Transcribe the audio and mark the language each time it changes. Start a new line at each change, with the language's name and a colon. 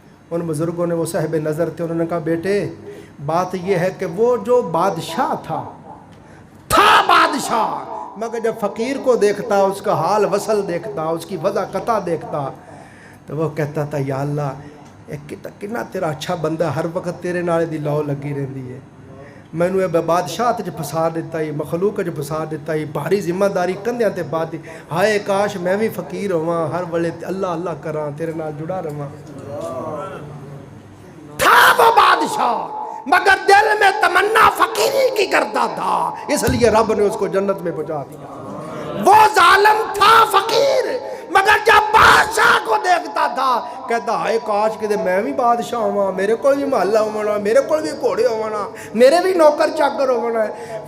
Urdu: ان بزرگوں نے, وہ صاحب نظر تھے, انہوں نے کہا بیٹے بات یہ ہے کہ وہ جو بادشاہ تھا بادشاہ, مگر جب فقیر کو دیکھتا, اس کا حال وصل دیکھتا, اس کی وضع قطع دیکھتا, تو وہ کہتا تھا یا اللہ کتنا تیرا اچھا بندہ,
Punjabi: ہر وقت تیرے نالے دی لو لگی رہندی ہے. مینوں اے بادشاہ تے پھسا دیتا ہی, مخلوق جو پھسا دیتا ہی, بھاری ذمہ داری کندھیاں تے پا دی. ہائے کاش میں بھی فقیر ہواں, ہر ویلے اللہ اللہ کراں, تیرے نال جڑا رہواں.
Urdu: تھا وہ بادشاہ مگر دل میں تمنا فقیری کی کرتا تھا, اس لیے رب نے اس کو جنت میں پہنچا دیا. وہ ظالم تھا فقیر, مگر جب بادشاہ کو دیکھتا تھا کہتا ہائے کاش کہ میں بھی بادشاہ ہوا, میرے کو بھی محلہ ہونا, میرے کو بھی گھوڑے ہونا, میرے بھی نوکر چاکر ہونا ہے.